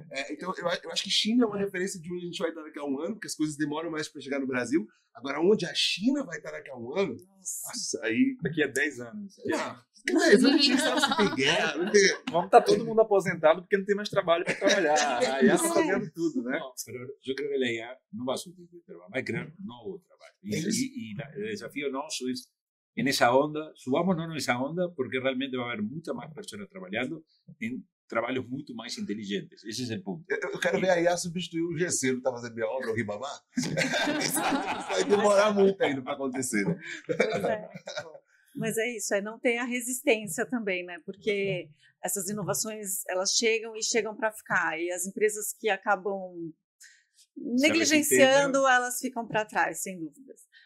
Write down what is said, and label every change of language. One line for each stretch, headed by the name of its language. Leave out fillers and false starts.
Portuguese: Então eu acho que China é uma referência de onde a gente vai estar daqui a um ano, porque as coisas demoram mais para chegar no Brasil. Agora, onde a China vai estar daqui a um ano, nossa, aí... Daqui a 10 anos. Eu não tinha sabe se tem guerra. Vamos estar todo mundo aposentado porque não tem mais trabalho para trabalhar. Aí está fazendo tudo, né?
Spanish: Eu creo que la IA no va a sustituir, pero va a crear un nuevo trabajo. Y el desafío nuestro es en esa onda, subámonos en esa onda porque realmente va a haber muchas más personas trabajando en
Portuguese: trabalhos muito mais inteligentes. Esse é o ponto. Eu quero ver a IA substituir o Gesseiro que está fazendo minha obra, o Ribamar. Isso vai demorar muito ainda para acontecer. Né? Pois é. Mas é isso, não ter a resistência também, né? Porque essas inovações, elas chegam para ficar. E as empresas que acabam negligenciando, elas ficam para trás, sem dúvidas.